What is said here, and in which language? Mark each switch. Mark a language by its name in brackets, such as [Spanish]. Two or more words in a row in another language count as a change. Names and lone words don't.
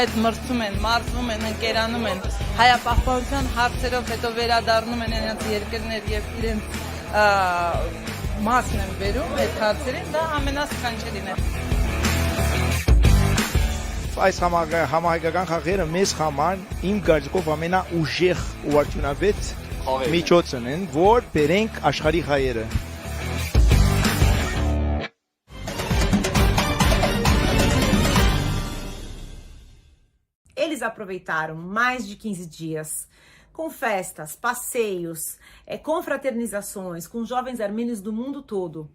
[Armenian] հետ մրցում են, մարզվում են, ընկերանում են, հայապահպանության հարցերով հետո վերադառնում են իրենց երկրներ եւ իրենց մասն են բերում այդ հարցերին, դա ամենասքանչելին է։ Այս համահայկական խաղերը մեզ համար իմ կարծիքով ամենաուժեղ ու արդյունավետ միջոցն են, որ բերենք աշխարհի հայերը։ [Portuguese] Eles aproveitaram mais de 15 dias com festas, passeios, confraternizações com jovens armênios do mundo todo.